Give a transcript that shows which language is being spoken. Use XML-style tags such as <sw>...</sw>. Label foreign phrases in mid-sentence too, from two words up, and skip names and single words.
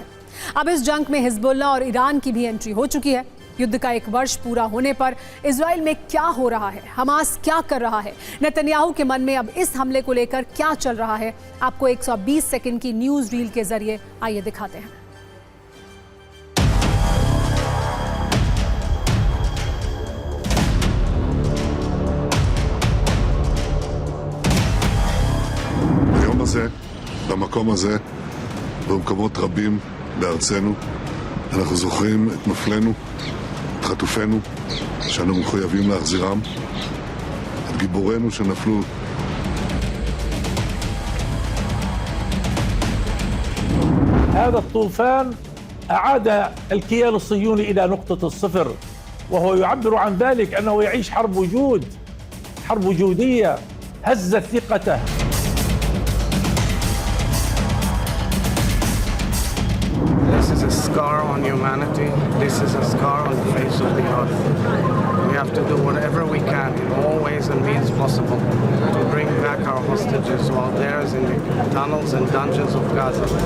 <hi>अब इस जंग में हिजबुल्लाह और ईरान की भी एंट्री हो चुकी है। युद्ध का 1 वर्ष पूरा होने पर इजरायल में क्या हो रहा है, हमास क्या कर रहा है, नेतन्याहू के मन में अब इस हमले को लेकर क्या चल रहा है, आपको 120 सेकंड की</hi> <en>news reel</en> <hi>के जरिए आइए दिखाते हैं।</hi> <he>הזה, במקום הזה ובמקומות רבים בארצנו אנחנו זוכרים את נופלינו, את חטופינו שאנו מחויבים להחזירם, את גיבורינו שנפלו.</he> <ar>هذا الطوفان أعاد الكيان الصهيوني إلى نقطة الصفر، وهو يعبر عن ذلك أنه يعيش حرب وجود، حرب وجودية هزت ثقته.</ar> <en>This is a scar on humanity. This is a scar on the face of the earth. We have to do whatever we can in all ways and means possible to bring back our hostages while there is in the tunnels and dungeons of Gaza.</en>